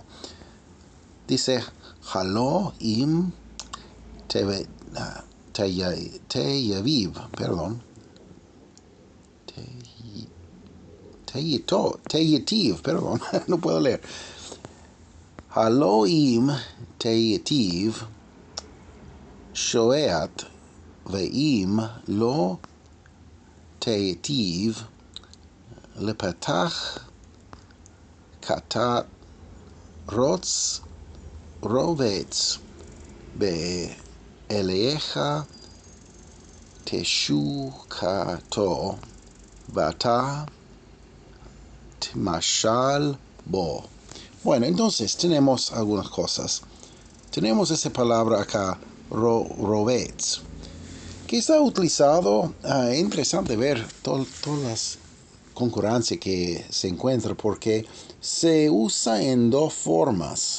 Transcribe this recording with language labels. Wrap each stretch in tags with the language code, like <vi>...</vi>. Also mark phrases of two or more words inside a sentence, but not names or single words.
<es>Dice,</es> <he>הלוא אם תיטיב,</he> <es>perdón. Teyativ, perdón, no puedo leer.</es> <he>הלוא אם תיטיב שאת ואם לא תיטיב לפתח חטאת רץ רובץ ואליך תשוקתו ואתה תמשל בו.</he> <es>Bueno, entonces tenemos algunas cosas. Tenemos esa palabra acá, rovets, que está utilizado. Interesante ver todas las concurrencias que se encuentra porque se usa en dos formas.</es>